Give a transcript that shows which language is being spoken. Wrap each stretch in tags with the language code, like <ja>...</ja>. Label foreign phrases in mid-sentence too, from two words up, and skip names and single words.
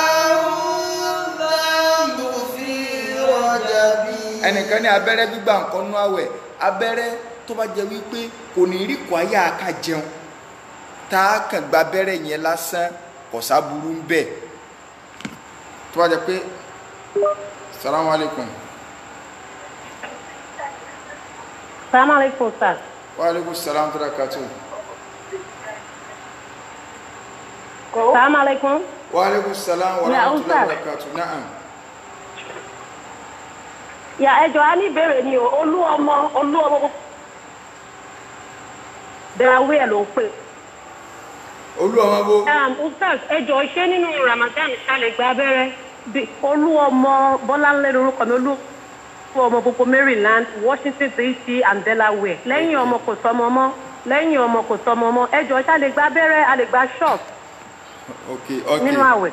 <yo>ẹnìkan ní abẹ́rẹ́ gbígbà nǹkan nú àwẹ̀ abẹ́rẹ́ tó bá jẹ́ wípé kò ní rí kwaya ká jẹun tá a kàn gba abẹ́rẹ́ yẹn lásán kò sáburú ń bẹ̀ tó bá jẹ́ pé</yo> <ar>السلام عليكم. السلام عليكم sir. و عليكم السلام و بركاته. السلام عليكم. و عليكم السلام و رحمة الله و بركاته. Na'am.</ar> <yo>Ya ẹjọ́ á ní ìbéèrè ni o olú ọmọ dẹ̀wé ẹ̀ ló ń pè. olú ọmọ bó. Ustaz ẹjọ́ ṣé nínú Ramadan ṣàlẹ̀ gba abẹ́rẹ́ olú ọmọ Bọ́láńlé lórúkọ mi olú ọmọ gbogbo Maryland Washington DC and Delaware lẹ́yìn ọmọ kò sọmọ mọ́ ẹjọ́ ṣàlẹ̀ gba abẹ́rẹ́ a lè gba shop nínú àwẹ̀.</yo>